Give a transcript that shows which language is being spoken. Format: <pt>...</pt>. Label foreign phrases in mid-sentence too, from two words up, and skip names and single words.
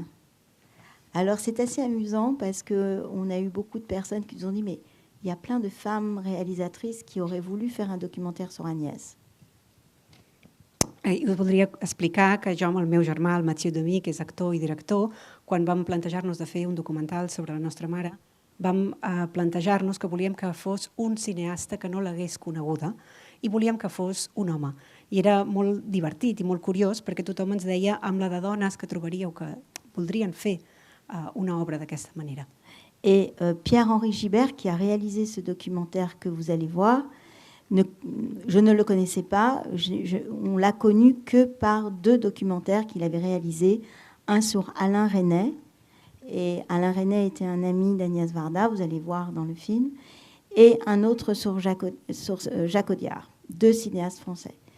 <fr>Alors c'est assez amusant parce qu'on a eu beaucoup de personnes qui nous ont dit « mais il y a plein de femmes réalisatrices qui auraient voulu faire un documentaire sur Agnès ».</fr> <ca>Us voldria explicar que jo amb el meu germà, el Mathieu Demy, que és actor i director, quan vam plantejar-nos de fer un documental sobre la nostra mare, vam plantejar-nos que volíem que fos un cineasta que no l'hagués coneguda i volíem que fos un home. I era molt divertit i molt curiós perquè tothom ens deia amb la de dones que trobaríeu que voldrien fer una obra d'aquesta manera.</ca> <fr>Et Pierre-Henri Gibert, qui a réalisé ce documentaire que vous allez voir, je ne le connaissais pas, on l'a connu que par 2 documentaires qu'il avait réalisés, un sur Alain Resnais et Alain Resnais était un ami d'Agnès Varda, vous allez voir dans le film, et un autre sur Jacques Audiard, 2 cinéastes français.</fr>